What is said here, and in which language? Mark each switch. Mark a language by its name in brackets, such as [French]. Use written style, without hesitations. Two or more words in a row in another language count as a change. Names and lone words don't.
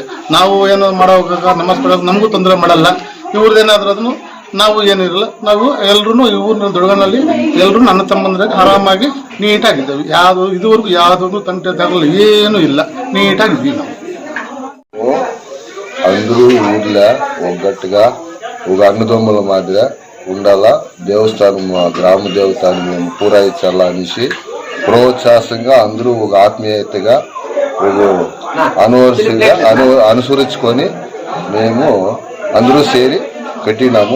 [Kannada] ನಾವು ಏನೋ ಮಾಡೋವಾಗ ನಮಾಜ್ ಪಡೋಕೆ ನಮಗೂ ತೊಂದರೆ ಮಾಡಲ್ಲ. ಇವ್ರದ್ದೇನಾದ್ರೂ ಅದನ್ನು ನಾವು ಏನಿರಲ್ಲ. ನಾವು ಎಲ್ರು ಊರಿನ ದೊಡ್ಡಗನಲ್ಲಿ ಎಲ್ರು ನನ್ನ ತಮ್ಮಂದ್ರಾಗ ಆರಾಮಾಗಿ ನೀಟಾಗಿದ್ದೇವೆ. ಯಾವುದು ಇದುವರೆಗೂ ಯಾವುದೂ ತಂಟೆ ತಗಲ್ಲ ಏನೂ ಇಲ್ಲ, ನೀಟಾಗಿದ್ದೀವಿ ನಾವು. [Telugu] అందరూ ఊర్లో ఒగ్గట్టుగా ఒక అన్నదమ్ముల మాదిరి ఉండాలా, దేవస్థానం గ్రామ దేవతాన్ని మేము పూరాయించాలా అనేసి ప్రోత్సాహంగా అందరూ ఒక ఆత్మీయతగా ఒక అనుసరించుకొని మేము అందరూ చేరి కట్టినాము.